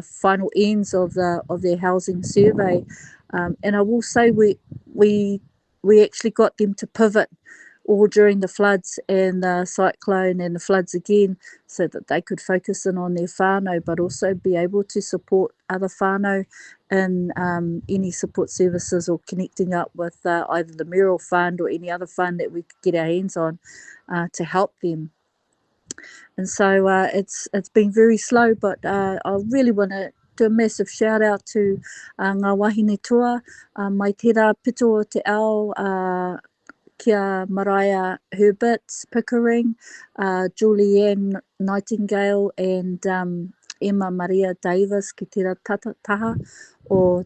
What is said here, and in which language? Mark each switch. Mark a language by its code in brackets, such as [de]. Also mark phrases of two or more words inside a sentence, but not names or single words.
[en] final ends of their housing survey, and I will say we actually got them to pivot all during the floods and the cyclone and the floods again, so that they could focus in on their whānau, but also be able to support other whānau in any support services or connecting up with either the Mural Fund or any other fund that we could get our hands on to help them. And so it's been very slow, but I really want to do a massive shout out to [mi] ngā wahine toa, mai tērā pito o te ao, kia Mariah Herbert Pickering, Julianne Nightingale, and Emma Maria Davis ki tērā taha o